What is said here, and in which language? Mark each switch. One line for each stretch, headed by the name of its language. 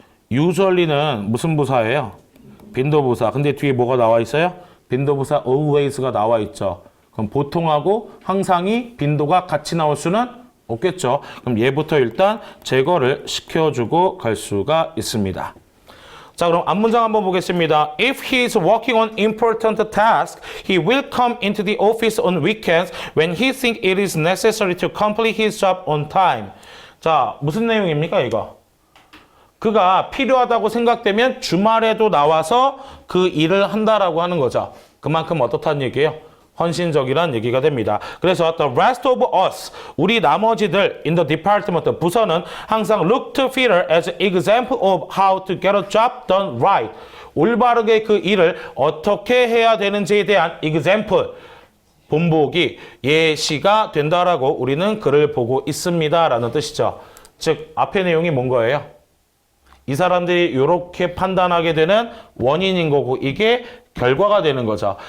Korean: usually는 무슨 부사예요? 빈도부사. 근데 뒤에 뭐가 나와 있어요? 빈도부사 always가 나와 있죠. 그럼 보통하고 항상이 빈도가 같이 나올 수는 없겠죠. 그럼 얘부터 일단 제거를 시켜주고 갈 수가 있습니다. 자, 그럼 앞문장 한번 보겠습니다.
English: If he is working on important task, he will come into the office on weekends when he thinks it is necessary to complete his job on time.
Korean: 자, 무슨 내용입니까, 이거? 그가 필요하다고 생각되면 주말에도 나와서 그 일을 한다라고 하는 거죠. 그만큼 어떻다는 얘기예요? 헌신적이란 얘기가 됩니다. 그래서
English: the rest of us,
Korean: 우리 나머지들
English: in the department,
Korean: 부서는 항상
English: look to Peter as an example of how to get a job done right.
Korean: 올바르게 그 일을 어떻게 해야 되는지에 대한 example, 본보기, 예시가 된다라고 우리는 그를 보고 있습니다 라는 뜻이죠. 즉 앞의 내용이 뭔 거예요? 이 사람들이 이렇게 판단하게 되는 원인인 거고 이게 결과가 되는 거죠.